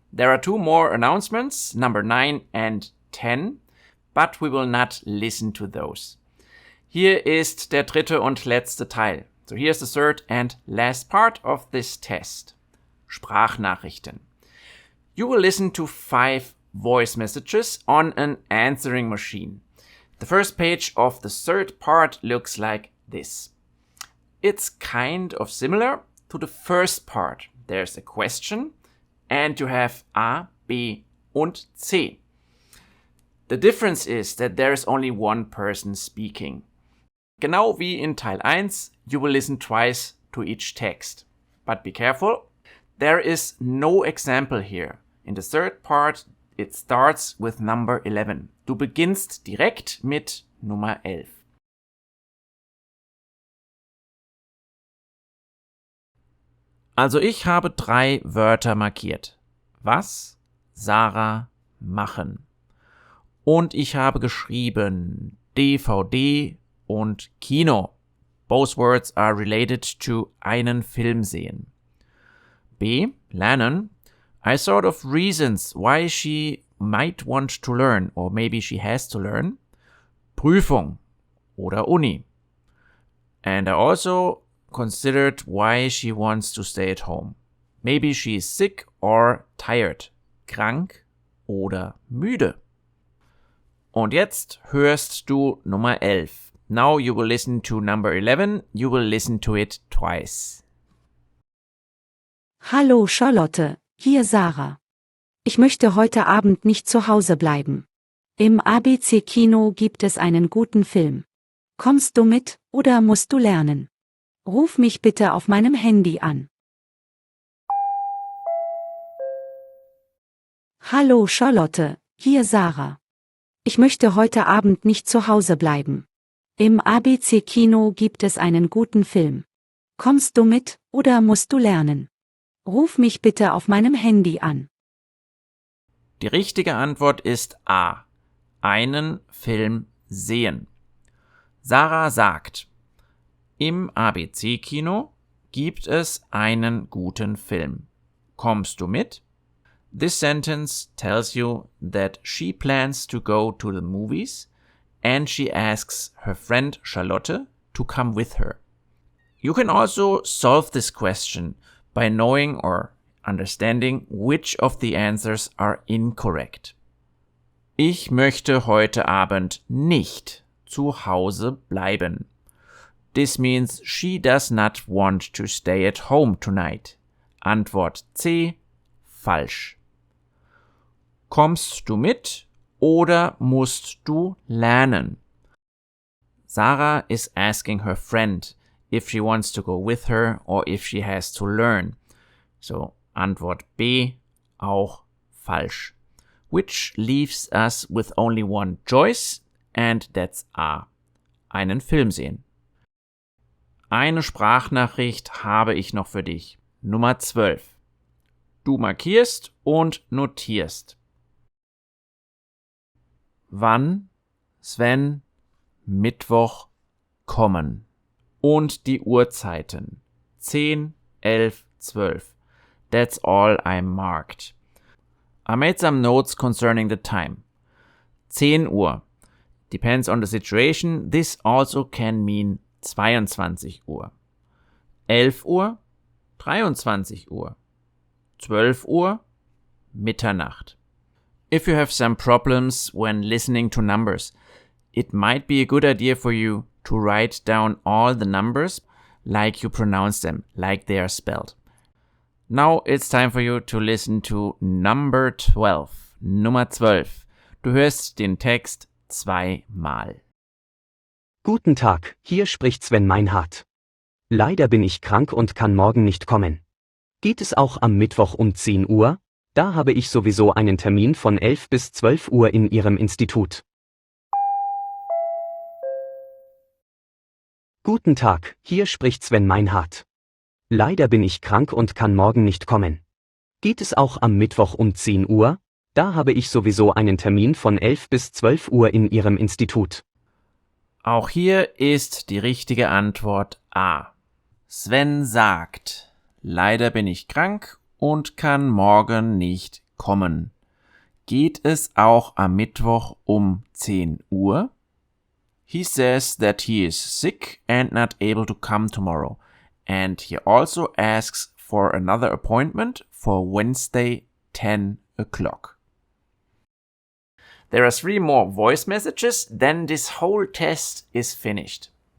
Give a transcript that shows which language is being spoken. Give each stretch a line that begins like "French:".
English: There are 2 more announcements, number 9 and 10, but we will not listen to those.
German: Hier ist der dritte und letzte Teil.
English: So here's the third and last part of this test. Sprachnachrichten. You will listen to 5 voice messages on an answering machine. The first page of the third part looks like this. It's kind of similar to the first part. There's a question and you have A, B und C. The difference is that there is only one person speaking.
German: Genau wie in Teil 1,
English: you will listen twice to each text. But be careful, there is no example here. In the third part, it starts with number 11.
German: Du beginnst direkt mit Nummer 11. Also ich habe 3 Wörter markiert. Was, Sarah, machen. Und ich habe geschrieben DVD und Kino.
English: Both words are related to
German: einen Film sehen. B, lernen.
English: I thought of reasons why she might want to learn, or maybe she has to learn.
German: Prüfung oder Uni.
English: And I also considered why she wants to stay at home. Maybe she is sick or tired.
German: Krank oder müde. Und jetzt hörst du Nummer 11.
English: Now you will listen to number 11. You will listen to it twice.
German: Hallo Charlotte, hier Sarah. Ich möchte heute Abend nicht zu Hause bleiben. Im ABC-Kino gibt es einen guten Film. Kommst du mit, oder musst du lernen? Ruf mich bitte auf meinem Handy an. Hallo Charlotte, hier Sarah. Ich möchte heute Abend nicht zu Hause bleiben. Im ABC-Kino gibt es einen guten Film. Kommst du mit, oder musst du lernen? Ruf mich bitte auf meinem Handy an. Die richtige Antwort ist A. Einen Film sehen. Sarah sagt, im ABC-Kino gibt es einen guten Film. Kommst du mit?
English: This sentence tells you that she plans to go to the movies and she asks her friend Charlotte to come with her. You can also solve this question by knowing or understanding which of the answers are incorrect.
German: Ich möchte heute Abend nicht zu Hause bleiben.
English: This means she does not want to stay at home tonight.
German: Antwort C, falsch. Kommst du mit oder musst du lernen?
English: Sarah is asking her friend if she wants to go with her or if she has to learn. So,
German: Antwort B, auch falsch.
English: which leaves us with only one choice, and that's A.
German: Einen Film sehen. Eine Sprachnachricht habe ich noch für dich. Nummer 12. Du markierst und notierst. Wann, Sven, Mittwoch kommen. Und die Uhrzeiten. 10, 11, 12.
English: That's all I marked. I made some notes concerning the time. 10 Uhr. Depends on the situation. This also can mean 22 Uhr.
German: 11 Uhr, 23 Uhr. 12 Uhr, Mitternacht.
English: If you have some problems when listening to numbers, it might be a good idea for you to write down all the numbers like you pronounce them, like they are spelled. Now it's time for you to listen to number 12.
German: Nummer 12. Du hörst den Text zweimal. Guten Tag, hier spricht Sven Meinhardt. Leider bin ich krank und kann morgen nicht kommen. Geht es auch am Mittwoch um 10 Uhr? Da habe ich sowieso einen Termin von 11 bis 12 Uhr in Ihrem Institut. Guten Tag, hier spricht Sven Meinhardt. Leider bin ich krank und kann morgen nicht kommen. Geht es auch am Mittwoch um 10 Uhr? Da habe ich sowieso einen Termin von 11 bis 12 Uhr in Ihrem Institut. Auch hier ist die richtige Antwort A. Sven sagt, leider bin ich krank und kann morgen nicht kommen. Geht es auch am Mittwoch um 10 Uhr?
English: He says that he is sick and not able to come tomorrow, and he also asks for another appointment for Wednesday, 10 o'clock. There are 3 more voice messages, then this whole test is finished.